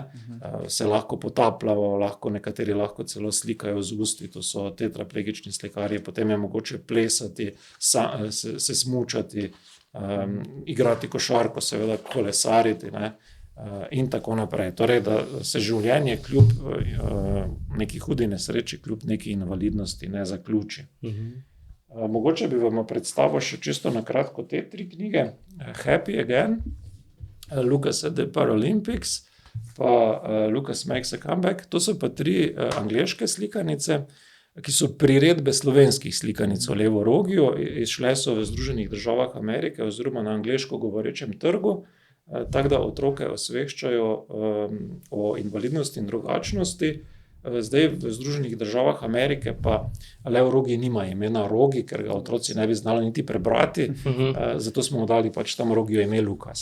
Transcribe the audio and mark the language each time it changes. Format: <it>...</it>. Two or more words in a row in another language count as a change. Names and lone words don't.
<sl>Se lahko potapljajo, nekateri lahko celo slikajo z usti, to so tetraplegični slikarji, potem je mogoče plesati, se smučati, igrati košarko, seveda kolesariti, ne? In tako naprej. Torej, da se življenje kljub neki hudi nesreči, kljub neki invalidnosti ne zaključi. Mogoče bi vam predstavil še čisto na kratko te 3 knjige. Happy Again, Lucas at the Paralympics, pa Lucas Makes a Comeback. To so pa 3 angleške slikanice, ki so priredbe slovenskih slikanic o Levorogiju. Izšle so v Združenih državah Amerike oziroma na angleško govorečem trgu, tako da otroke osveščajo o invalidnosti in drugačnosti. Zdaj v Združenih državah Amerike pa Lev-Rogi nima imena Rogi, ker ga otroci ne bi znali niti prebrati, zato smo mu dali pač tam Rogijo ime Lukas.</sl>